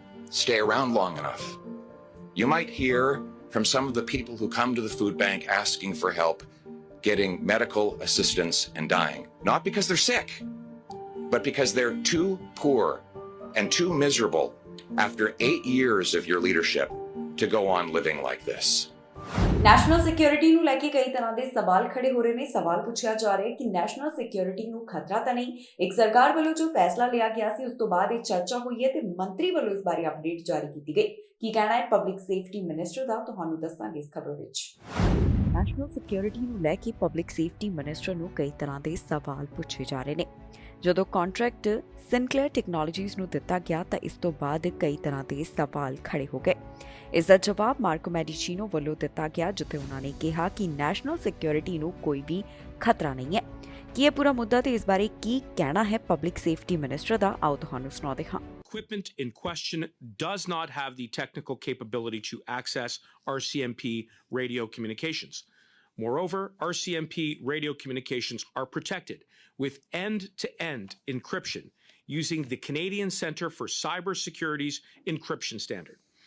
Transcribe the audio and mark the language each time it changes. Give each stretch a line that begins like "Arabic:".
English: Stay around long enough. You might hear from some of the people who come to the food bank asking for help getting medical assistance and dying. Not because they're sick, but because they're too poor and too miserable after 8 years of your leadership to go on living like this.
Punjabi: National security ਨੂੰ ਲੈ ਕੇ ਕਈ ਤਰ੍ਹਾਂ ਦੇ ਸਵਾਲ ਖੜੇ ਹੋ ਰਹੇ ਨੇ। ਸਵਾਲ ਪੁੱਛਿਆ ਜਾ ਰਿਹਾ ਹੈ ਕਿ ਨੈਸ਼ਨਲ ਸਿਕਿਉਰਿਟੀ ਨੂੰ ਖਤਰਾ ਤਾਂ ਨਹੀਂ? ਇੱਕ ਸਰਕਾਰ ਵੱਲੋਂ ਜੋ ਫੈਸਲਾ ਲਿਆ ਗਿਆ ਸੀ ਉਸ ਤੋਂ ਬਾਅਦ ਇਹ ਚਰਚਾ ਹੋਈ ਹੈ ਤੇ ਮੰਤਰੀ ਵੱਲੋਂ ਇਸ ਬਾਰੇ ਅਪਡੇਟ ਜਾਰੀ ਕੀਤੀ ਗਈ। ਕੀ ਕਹਿਣਾ ਹੈ ਪਬਲਿਕ ਸੇਫਟੀ ਮਿਨਿਸਟਰ ਦਾ, ਤੁਹਾਨੂੰ ਦੱਸਾਂਗੇ ਇਸ ਖਬਰ ਵਿੱਚ। ਨੈਸ਼ਨਲ ਸਿਕਿਉਰਿਟੀ ਨੂੰ ਲੈ ਕੇ ਪਬਲਿਕ ਸੇਫਟੀ ਮਿਨਿਸਟਰ ਨੂੰ ਕਈ ਤਰ੍ਹਾਂ ਦੇ ਸਵਾਲ ਪੁੱਛੇ ਜਾ ਰਹੇ ਨੇ। ਜਦੋਂ ਕੰਟਰੈਕਟ ਸਿਨਕਲੇਅਰ ਟੈਕਨੋਲੋਜੀਜ਼ ਨੂੰ ਦਿੱਤਾ ਗਿਆ ਤਾਂ ਇਸ ਤੋਂ ਬਾਅਦ ਕਈ ਤਰ੍ਹਾਂ ਦੇ ਸਵਾਲ ਖੜੇ ਹੋ ਗਏ। ਇਸ ਦਾ ਜਵਾਬ ਮਾਰਕੋ ਮੈਡੀਚੀਨੋ ਵੱਲੋਂ ਦਿੱਤਾ ਗਿਆ, ਜਿੱਥੇ ਉਹਨਾਂ ਨੇ ਕਿਹਾ ਕਿ ਨੈਸ਼ਨਲ ਸਿਕਿਉਰਿਟੀ ਨੂੰ ਕੋਈ ਵੀ ਖਤਰਾ ਨਹੀਂ ਹੈ। ਕੀ ਇਹ ਪੂਰਾ ਮੁੱਦਾ ਤੇ ਇਸ ਬਾਰੇ ਕੀ ਕਹਿਣਾ ਹੈ ਪਬਲਿਕ ਸੇਫਟੀ ਮਿਨਿਸਟਰ ਦਾ, ਆਓ ਤੁਹਾਨੂੰ ਸੁਣਾਉਂਦੇ ਹਾਂ।
English: Equipment in question does not have the technical capability to access RCMP radio communications. Moreover, RCMP radio communications are protected with end-to-end encryption using the Canadian Centre for Cybersecurity's encryption standard.